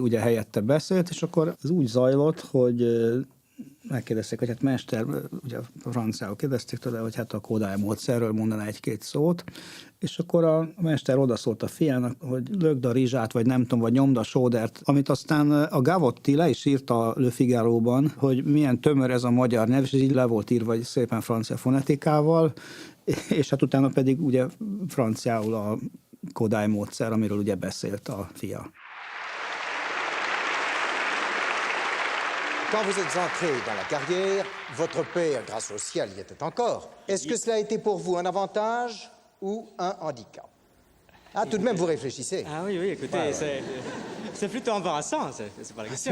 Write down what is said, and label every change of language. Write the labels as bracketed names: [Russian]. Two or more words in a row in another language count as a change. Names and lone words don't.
[Hungarian] ugye helyette beszélt, és akkor ez úgy zajlott, hogy megkérdezték, hogy hát mester, ugye franciául kérdezték tőle, hogy hát a Kodály módszerről mondaná 1-2 szót, és akkor a mester odaszólt a fiának, hogy lögd a rizsát, vagy nem tudom, vagy nyomd a sódert, amit aztán a Gavotti le is írta a Le Figaro-ban, hogy milyen tömör ez a magyar nyelv, és így le volt írva szépen francia fonetikával, és hát utána pedig ugye franciául a Kodály módszer, amiről ugye beszélt a fia. [French] Quand vous êtes entré dans la carrière, votre père, grâce au ciel, y était encore. Est-ce que cela a été pour vous un avantage ou un handicap? Ah, tout de même, vous réfléchissez. Ah oui, oui, écoutez, ouais, c'est plutôt embarrassant, c'est pas la question.